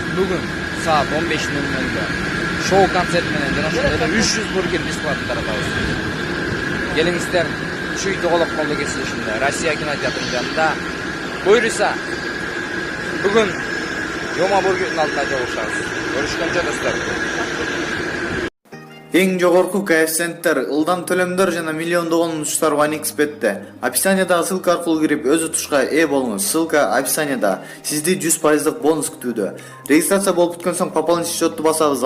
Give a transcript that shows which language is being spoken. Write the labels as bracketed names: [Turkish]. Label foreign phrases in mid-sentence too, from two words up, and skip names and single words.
[Uzbek] Bugun soat 15:00 da show konsert bilan yana shunda 300 burger besplatno taratamiz. Kelingizlar, shu uyda qolib qoldik shunda. Rossiya kinoteatrining yanında. Buyursa bugun Yoma Burger'ning oldida jolashamiz. [Kyrgyz] Görüşkөнчө достор. Эң жогорку коэффициенттер, ылдам төлөмдөр жана миллиондогон унуштар OneXBet'те. Описаниядагы ссылка аркылуу кирип өз утушка ээ болуңуз. Ссылка описанияда. Сизди 100% бонус күтүүдө. Регистрация болуп бүткөн соң [Russian] пополнить счетту [Kyrgyz] басабыз.